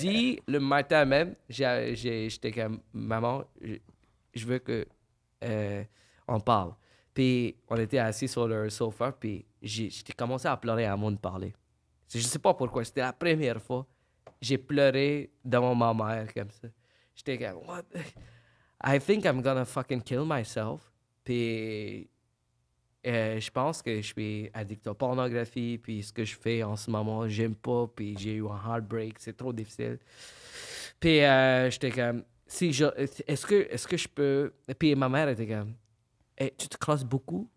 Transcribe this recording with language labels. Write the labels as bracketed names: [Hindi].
[French] dit le matin même, j'étais comme, maman, je veux que on parle. Puis on était assis sur le sofa, puis j'ai commencé à pleurer avant de parler. Je sais pas pourquoi, c'était la première fois. J'ai pleuré devant ma mère comme ça. J'étais comme, [English] what? I think I'm gonna fucking kill myself. [French] Puis je pense que je suis addict à la pornographie, puis ce que je fais en ce moment, j'aime pas, puis j'ai eu un heartbreak, c'est trop difficile. Puis j'étais comme, est-ce que je peux... Puis ma mère était comme, hey, tu te crosses beaucoup?